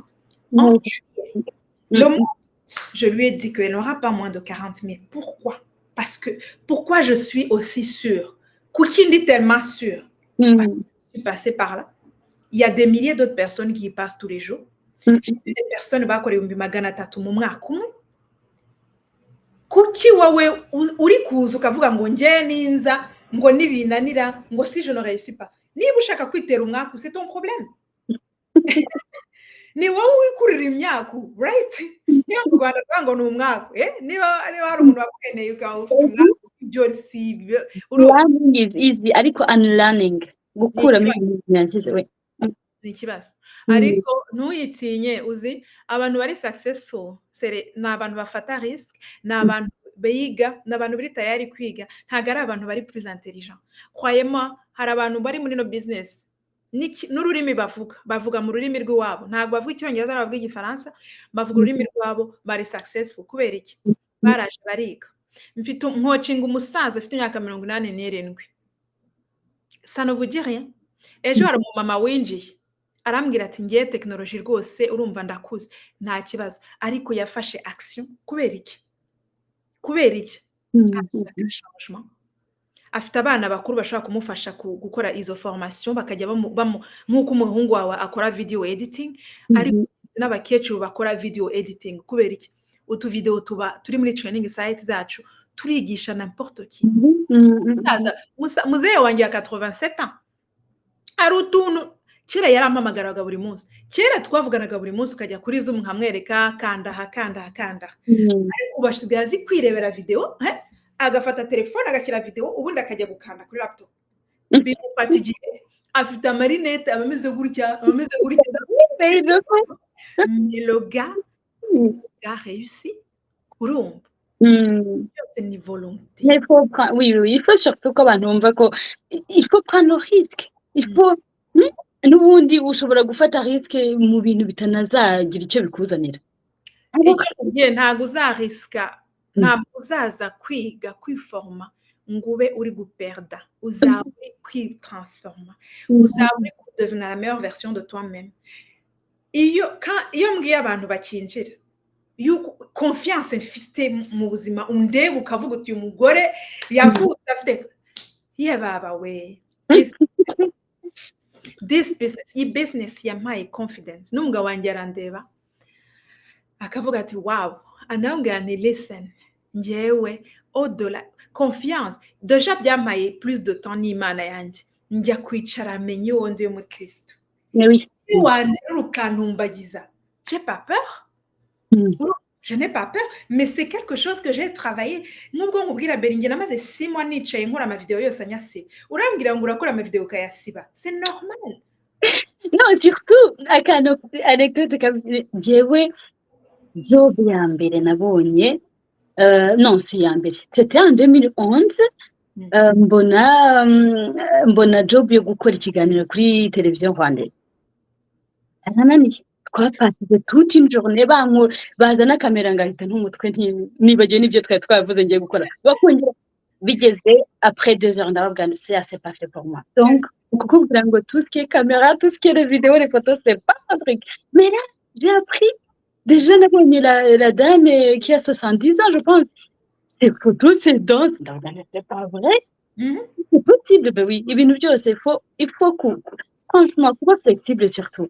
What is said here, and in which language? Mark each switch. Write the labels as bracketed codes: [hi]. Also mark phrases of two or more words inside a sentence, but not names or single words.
[fr] En juillet, le mois, je lui ai dit qu'elle n'aura pas moins de 40 000. Pourquoi? Pourquoi je suis aussi sûre? Cooking dit tellement sûre. Parce que suis passée par là. Il y a des milliers d'autres personnes qui y passent tous les jours. J'ai vu des personnes [rw] bakora 300,000 mu mwaka umwe. Kuki wowe uri kuza ukavuga ngo njye ninza ngo nibinanira ngo [fr] si je ne réussis pas. [rw] Niba ushaka kwitera umwaka, [fr] c'est ton problème. [rw] Ni wowe wikurira imyaka, right? Niba mu Rwanda ngo ni umwaka, niba hari umuntu wakweneye ukaba ufite umwaka, ibyo si ibyo. [en] Learning is easy, [rw] ariko unlearning gukuramo ibintu byangize we ni ikibazo. Ariko ntuyitinye, uzi abantu bari successful ni abantu bafata risk, ni abantu biga, ni abantu bari tayari kwiga, ntabwo ari abantu bari [fr] plus intelligent. Croyez-moi, [rw] hari abantu bari muri no business n'ururimi bavuga mu rurimi rw'iwabo, ntabwo bavuga icyongereza, bavuga igifaransa, bavuga ururimi rwabo, bari successful. Kubera iki? Baraje bariga. Mfite nkocinga umusaza afite imyaka 87. [fr] Ça ne vous dit rien? [rw] Ejo hari umumama winjiye arambwira ati ngiye tekinoloji rwose urumva ndakuze, nta kibazo, ariko yafashe action. Kubera iki? Afite abana bakuru bashaka kumufasha gukora izo formation, bakajya nk'uko umuhungu wawe akora [en] video editing, [rw] ariko n'abakecuru bakora [en] video editing. [rw] Kubera iki? Utu video tuba turi muri [en] training site [rw] zacu, turigisha [fr] n'importe qui. [rw] Muzehe wanjye ya 87 ans ari utuntu kera yarampamagaraga buri munsi. Kera twavuganaga buri munsi, ukajya kuri Zoom nkamwereka kanda. Ariko basigaye azi kwirebera video, agafata telefone agashyira video, ubundi akajya gukanda kuri laptop. Bimufata igihe, afite amarinete, ameze gutya. [fr] Mais le gars a réussi. Urumva? C'est une volonté. Il faut surtout [rw] ko abantu bumva ko [fr] il faut prendre le risque. Il faut [rw] n'ubundi ushobora gufata risque mu bintu bitanazagira icyo bikuzanira. Ntabwo uzariska, ntabwo uzaza kwiga kwiforma ngo ube uri guperda, uzaba uri kwitransforma, uzaba uri kudevenir [fr] la meilleure version de toi-même. [rw] Iyo mbwiye abantu bakinjira yuko confiance mfite mu buzima, undeba ukavuga uti uyu mugore yavutse afite baba we [en] this business [rw] yampaye confidence. N'umugabo wanjye arandeba akavuga ati wow, anambwira ni listen, njyewe [fr] au-delà confiance déjà [rw] byamaye [fr] plus de temps [rw] n'Imana yanjye, njya kwicara amenye uwo ndi muri Kristo. Ukantumbagiza, [fr] j'ai pas peur. Je n'ai pas peur, mais c'est quelque chose que j'ai travaillé. [rw] Nubwo nkubwira Beringe namaze 6 mois nicaye nkora ama video yose anyasiba, urambwira ngo urakora ama video ukayasiba, [fr] c'est normal. Non, surtout anecdote comme [rw] jewe job ya mbere nabonye, [fr] non si [rw] ya mbere, [fr] c'était en 2011. [rw] mbona job yo gukora ikiganiro kuri televiziyo rwandaise. Arananiye, twapasije [fr] toute une journée, [rw] bazana kamera ngahita ntumutwe nibagiwe n'ibyo twari twavuze ngiye gukora, bakongera bigeze [fr] après 2 heures [rw] ndababwira [fr] c'est pas fait pour moi. Donc [rw] kukubwira ngo [fr] tout ce qui est caméra, tout ce qui est les vidéos, les photos, c'est pas un truc. Mais là j'ai appris, déjà nabonye la dame qui a 70 ans je pense, ces photos, ces danses, c'est pas vrai. C'est possible. Ben oui, il faut franchement kuba flexible surtout.